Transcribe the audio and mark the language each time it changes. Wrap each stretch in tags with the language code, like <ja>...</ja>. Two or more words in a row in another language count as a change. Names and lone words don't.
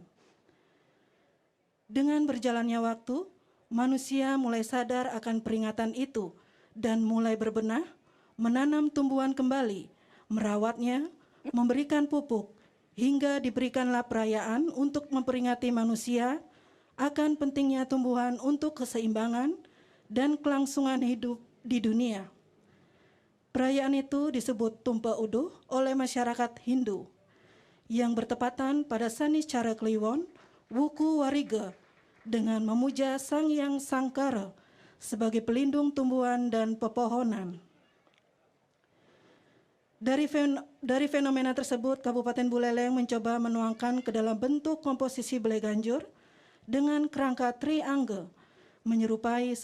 <id>Dengan berjalannya waktu, manusia mulai sadar akan peringatan itu dan mulai berbenah, menanam tumbuhan kembali, merawatnya, memberikan pupuk, hingga diberikanlah perayaan untuk memperingati manusia akan pentingnya tumbuhan untuk keseimbangan dan kelangsungan hidup di dunia. Perayaan itu disebut Tumpe Uduh oleh masyarakat Hindu yang bertepatan pada Sanicara Kliwon, Wuku Wariga, dengan memuja Sang Hyang Sangkara sebagai pelindung tumbuhan dan pepohonan. Dari fenomena tersebut, Kabupaten Buleleng mencoba menuangkan ke dalam bentuk komposisi Bleganjur dengan kerangka triangel, menyerupai</id>